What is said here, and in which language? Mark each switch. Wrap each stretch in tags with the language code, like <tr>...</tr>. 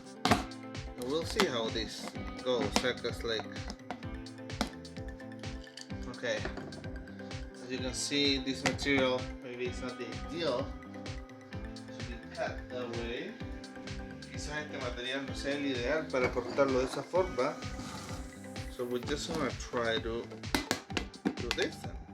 <en>And we'll see how this goes. Because like, okay, as you can see, this material maybe it's not the ideal to be cut that way.</en> <es>Quizás este material no sea el ideal para cortarlo de esa forma.</es> <en>So we're just gonna try to do this then.</en>